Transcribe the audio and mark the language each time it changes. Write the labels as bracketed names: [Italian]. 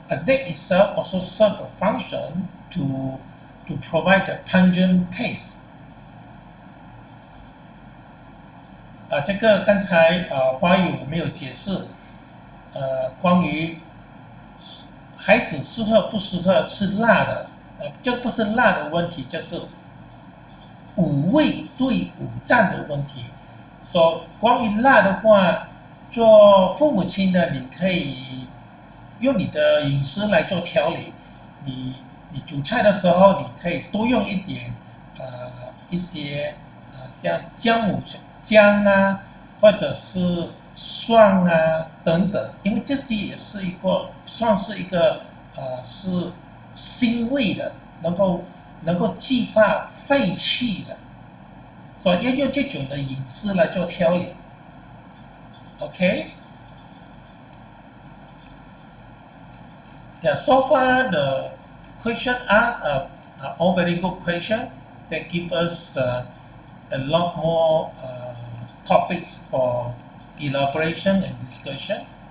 [English] That itself also serves a function to provide a pungent taste. [Chinese] 这个刚才花语我没有解释，关于孩子适合不适合吃辣的，这不是辣的问题，就是5味对5脏的问题。说关于辣的话，做父母亲的你可以用你的饮食来做调理。你煮菜的时候，你可以多用一点一些像姜啊，或者是蒜啊等等，因为这些也是算是一个是辛味的，能够激发肺气的，所以要用这种的饮食来做调理。OK。 [English] Yeah, so far the question asked are all very good questions that give us a lot more topics for elaboration and discussion.